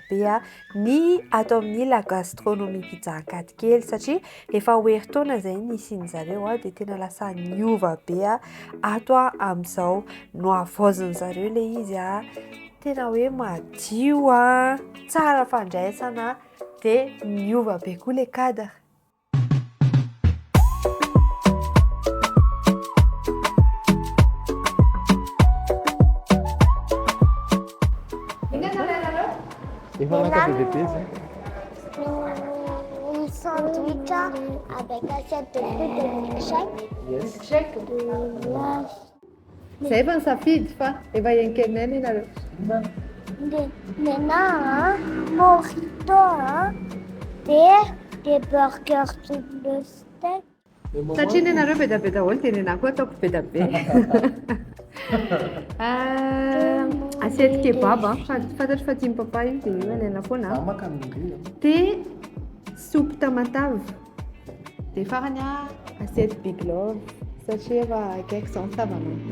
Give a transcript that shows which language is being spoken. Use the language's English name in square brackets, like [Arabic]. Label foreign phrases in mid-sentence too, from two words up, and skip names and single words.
[Malagasy] be ny atao amin'ny la gastronomie pizza Ankadikely satria efa ho herintaona izay nisian'izareo dia tena lasa niova be ato amin'izao no havaozan'izareo ilay izy tena hoe madio tsara fandraisana dia niova be koa ilay cadre. Efa naka-BVP zay. [French] Une sandwich avec assiette de fruits de milkshake. Milkshake. [Malagasy] De Zay efa nisafidy fa efa henkenena ianareo. [French] Maintenant, mojito des burgers double steak. [Malagasy] Satria ny ianareo be da be daholo dia ny anahy koa ataoko be da be. [French] Assiette kebab [Malagasy] fantatro fa tia papa io dia io alaina foana. Dia soupe tamatave. Dia farany assiette big love satria efa akaiky izao mitavana.